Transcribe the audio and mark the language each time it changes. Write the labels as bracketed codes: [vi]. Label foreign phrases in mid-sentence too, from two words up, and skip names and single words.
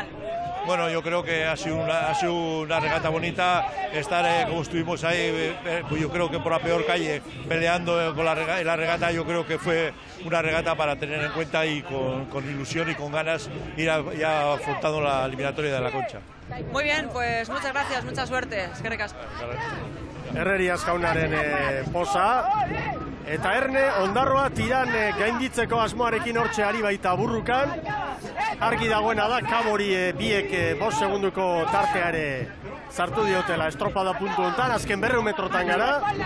[es] Bueno, yo creo que ha sido una regata bonita, estar como estuvimos ahí, yo creo que por la peor calle, peleando con la regata, yo creo que fue una regata para tener en cuenta y con ilusión y con ganas ir ya afrontando la eliminatoria de la Concha. Muy bien, pues muchas gracias, mucha suerte. [eu] Eskerrik asko. Herrerias jaunaren posa. Eta Erne, Ondarroa Tiran gainditzeko asmoarekin hortxe ari baita burrukan. Argi dagoena da, Kabori biek 5 segunduko tarteare sartu diotela estropada puntu hontan, azken 200 metrotan gara.